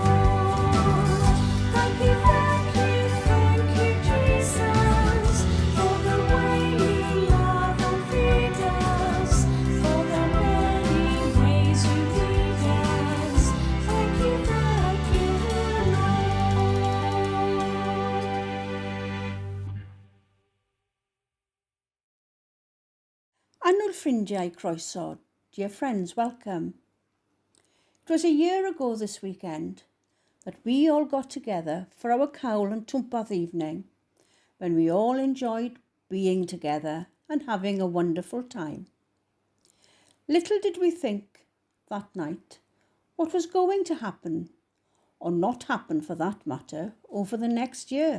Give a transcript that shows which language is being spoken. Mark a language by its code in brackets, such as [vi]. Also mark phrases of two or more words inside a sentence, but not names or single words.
[en] Thank you, Jesus, for the way you love and feed us, for the many ways you lead us. Thank you, Lord. [cy] Annwyl ffrindiau chroeso, [en] dear friends, welcome. It was a year ago this weekend that we all got together for our cawl and twmpath evening, when we all enjoyed being together and having a wonderful time. Little did we think that night what was going to happen, or not happen for that matter, over the next year.